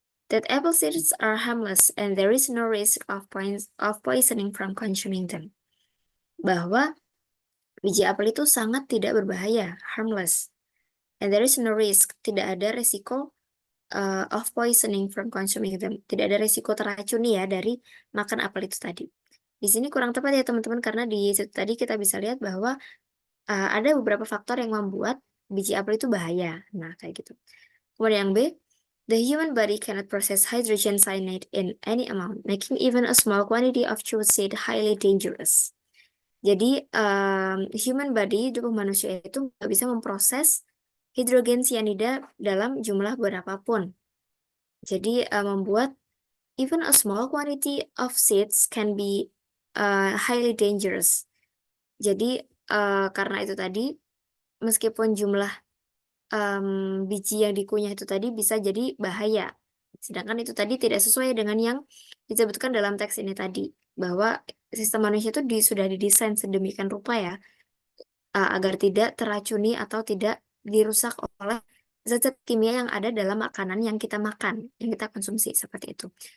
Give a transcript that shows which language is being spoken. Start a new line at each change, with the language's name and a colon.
English: That apple seeds are harmless and there is no risk of poisoning from consuming them.
Indonesian: Bahwa biji apel itu sangat tidak berbahaya, harmless.
English: And there is no risk,
Indonesian: tidak ada resiko
English: of poisoning from consuming them.
Indonesian: Tidak ada resiko teracuni ya dari makan apel itu tadi. Di sini kurang tepat ya teman-teman, karena di situ tadi kita bisa lihat bahwa ada beberapa faktor yang membuat biji apel itu bahaya. Nah, kayak gitu. Kemudian yang B,
English: the human body cannot process hydrogen cyanide in any amount, making even a small quantity of chewed seed highly dangerous.
Indonesian: Jadi, human body, tubuh manusia itu nggak bisa memproses hidrogen cyanida dalam jumlah berapapun. Jadi, membuat
English: even a small quantity of seeds can be highly dangerous.
Indonesian: Jadi, karena itu tadi, meskipun jumlah biji yang dikunyah itu tadi bisa jadi bahaya. Sedangkan itu tadi tidak sesuai dengan yang disebutkan dalam teks ini tadi. Bahwa sistem manusia itu sudah didesain sedemikian rupa ya, agar tidak teracuni atau tidak dirusak oleh zat-zat kimia yang ada dalam makanan yang kita makan, yang kita konsumsi, seperti itu.